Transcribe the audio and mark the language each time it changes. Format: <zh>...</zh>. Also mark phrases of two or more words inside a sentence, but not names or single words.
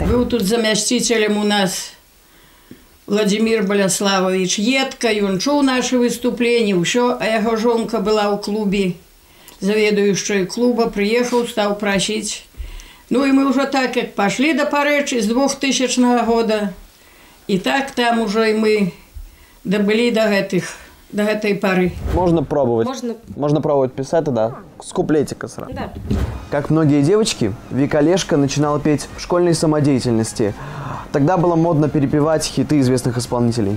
<be>Быў тут замясціцелем у нас Владимир Баляславович Едка, ён чуў нашы выступленні, ўсё, а яго жонка была ў клубе, заведуючай клуба, прыехаў, стаў прасіць. Ну і мы ўжо так, як пашлі да Парэчы з 2000 года, і так там ужо і мы</be> <ru>добыли до этой поры. Можно пробовать. Можно пробовать писать тогда с куплетика сразу. Да. Как многие девочки, Вика Олешко начинала петь в школьной самодеятельности. Тогда было модно перепевать хиты известных исполнителей.</ru>